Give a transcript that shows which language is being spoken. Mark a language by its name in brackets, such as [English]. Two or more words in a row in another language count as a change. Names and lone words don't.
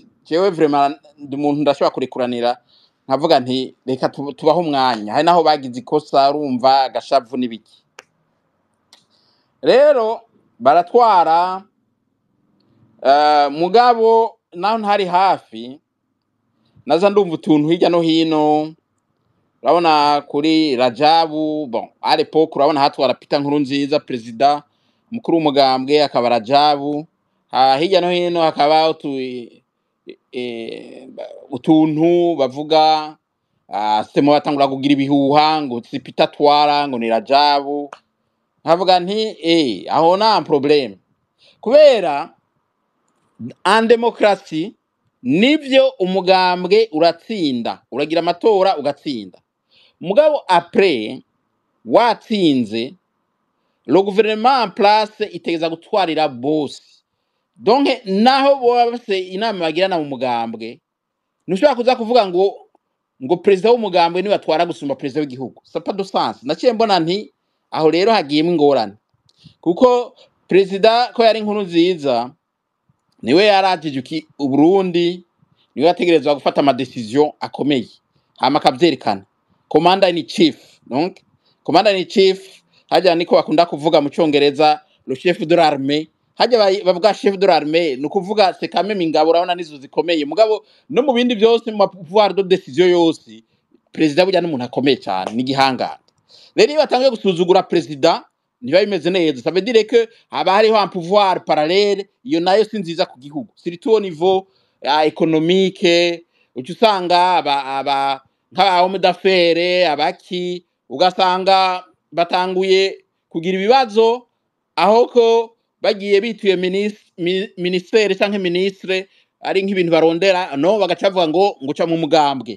[Rundi] Jewe vraiment ndi umuntu ndashobora kurekuranira nkavuga nti reka tubaho umwanya, hari naho bagize ikosa urumva agashavu n'ibiki. Rero baratwara, mugabo naho ntari hafi naza ndumva utuntu hirya no hino. Urabona kuri Rajabu, [French] bon à l'époque [Rundi] urabona hatwara Peter Nkurunziza president mukuru w'umugambwe akaba Rajabu, hirya no hino hakaba utuntu bavuga semo batangura kugira ibihuha ngo si Peter twara ngo ni Rajabu. Havuga nti aho nta problème, kubera [French] en démocratie [Rundi] nivyo umugambwe uratsinda, uragira amatora ugatsinda, mugabo après watsinze [French] le gouvernement en place [Rundi] itegeza gutwarira bose. Donc naho bose inama bagirana mu mugambwe ntushobora kuza kuvuga ngo president w'umugambwe ni batwara gusumba president w'igihugu, [French] ça pas de sens. [Rundi] Naciye mbona nti aho rero hagiyemo ingorane, kuko president ko yari Nkurunziza niwe yarajije Uburundi, niwe yategerezwa gufata ama decision akomeye, hama akavyerekana [English] commander in chief. [Rundi] Donc [English] commander in chief [Rundi] hajya niko bakunda kuvuga mu Cyongereza [French] le chef de l'armée, [Rundi] hajya bavuga [French] chef de l'armée [Rundi] no kuvuga [French] c'est quand même [Rundi] ingabo, urabona nizo zikomeye, mugabo no mu bindi byose mu [French] pouvoir de décision [Rundi] yose president burya n'umuntu akomeye cyane ni gihangana. Rero iyo batangiye gusuzugura president niba bimeze neza, [French] ça veut dire que [Rundi] haba hariho [French] un pouvoir parallèle, [Rundi] iyo nayo si nziza ku gihugu, [French] surtout au niveau économique. [Rundi] Uca usanga nk'abahome d'affaires abaki ugasanga batanguye kugira ibibazo, aho ko bagiye bituye ministère canke ministre ari nk'ibintu barondera no bagacavuga ngo ca mu mugambwe.